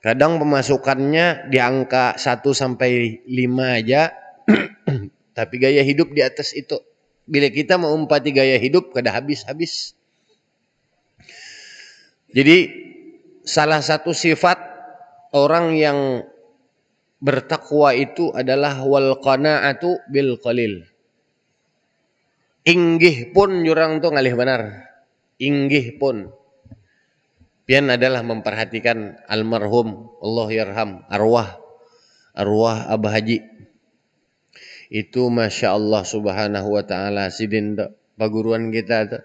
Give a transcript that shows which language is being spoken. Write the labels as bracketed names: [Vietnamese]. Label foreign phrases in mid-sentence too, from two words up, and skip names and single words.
[Indonesian] Kadang pemasukannya di angka 1 sampai 5 aja, tapi gaya hidup di atas itu. [Banjar] Bila kita mau umpati gaya hidup, kada habis-habis. [Indonesian] Jadi salah satu sifat orang yang bertakwa itu adalah [Arabic] والقناعة بالقليل. [Banjar] Inggih pun jurang tu ngalih benar. Inggih pun. Pian adalah memperhatikan almarhum [Arabic] الله يرحم [Banjar] arwah Abah Haji. Itu [Arabic] ما شاء الله سبحانه وتعالى [Banjar] sidin paguruan kita tu.